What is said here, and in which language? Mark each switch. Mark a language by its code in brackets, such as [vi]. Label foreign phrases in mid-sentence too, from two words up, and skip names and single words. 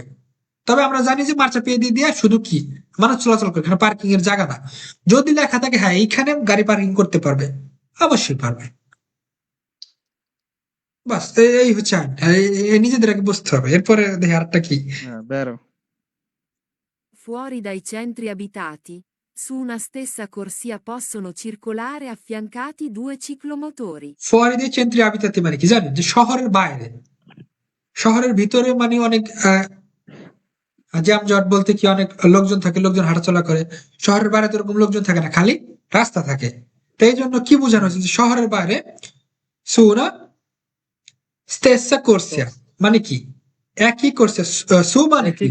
[bn] তবে আমরা জানি যে মার্চাপিয়েদি দিয়ে শুধু কি মানুষ চলাচল করে, এখানে পার্কিং এর জায়গা না। যদি লেখা থাকে হ্যাঁ এইখানে গাড়ি পার্কিং করতে পারবে, অবশ্যই পারবে। বাস এই হচ্ছে আইন। নিজেদের আগে বুঝতে হবে, এরপরে দেখি আরেকটা কি। হ্যাঁ, বেরো। [it] Fuori dai centri abitati, su una stessa corsia possono circolare affiancati 2 ciclomotori. fuori dai centri abitati [bn] মানে কি জানেন, যে শহরের বাইরে, শহরের ভিতরে মানে অনেক জ্যামজট বলতে কি অনেক লোকজন থাকে, লোকজন হাঁটাচলা করে। শহরের বাইরে তো এরকম লোকজন থাকে না, খালি রাস্তা থাকে। তাই জন্য কি বোঝানো হচ্ছে যে শহরের বাইরে [it] su una stessa corsia [bn] মানে কি একই কোর্সিয়া, সু মানে কি,